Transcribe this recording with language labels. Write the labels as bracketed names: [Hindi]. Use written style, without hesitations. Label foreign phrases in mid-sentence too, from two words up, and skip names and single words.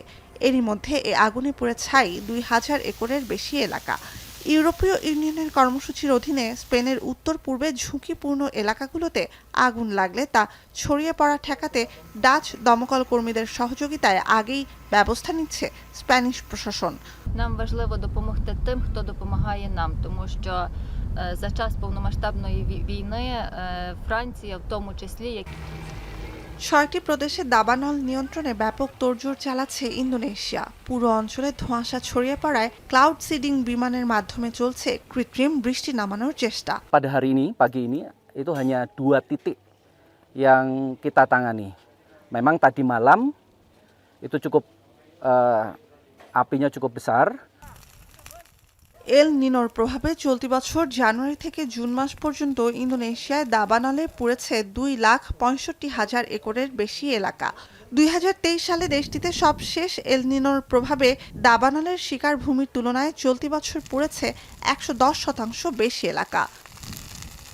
[Bangla] এরই মধ্যে এ আগুনে পুড়ে ছাই 2,000 একরের বেশি এলাকা। ইউরোপীয় ইউনিয়নের কর্মসূচির অধীনে স্পেনের উত্তর পূর্বে ঝুঁকিপূর্ণ এলাকাগুলোতে আগুন লাগলে তা ছড়িয়ে পড়া ঠেকাতে ডাচ দমকল কর্মীদের সহযোগিতায় আগেই ব্যবস্থা নিচ্ছে স্প্যানিশ প্রশাসন। [Ukrainian] Нам важливо допомогти тим, хто допомагає нам, тому що за час повномасштабної війни Франція, в тому числі, [Bangla] 6টি প্রদেশে দাবানল নিয়ন্ত্রণে ব্যাপক তোড়জোড় চালাচ্ছে ইন্দোনেশিয়া। পুরো অঞ্চলে ধোঁয়াশা ছড়িয়ে পড়ায় ক্লাউড সিডিং বিমানের মাধ্যমে চলছে কৃত্রিম বৃষ্টি নামানোর চেষ্টা। [Indonesian] Pada hari ini, pagi ini, itu hanya 2 titik yang kita tangani. Memang tadi malam itu cukup apinya cukup besar. [Bangla] এল নিনোর প্রভাবে চলতি বছর জানুয়ারি থেকে জুন মাস পর্যন্ত ইন্দোনেশিয়ায় দাবানলে পুড়েছে 2,65,000 একরের বেশি এলাকা। 2023 সালে দেশটিতে সবশেষ এল নিনোর প্রভাবে দাবানলের শিকার ভূমির তুলনায় চলতি বছর পুড়েছে 110% বেশি এলাকা।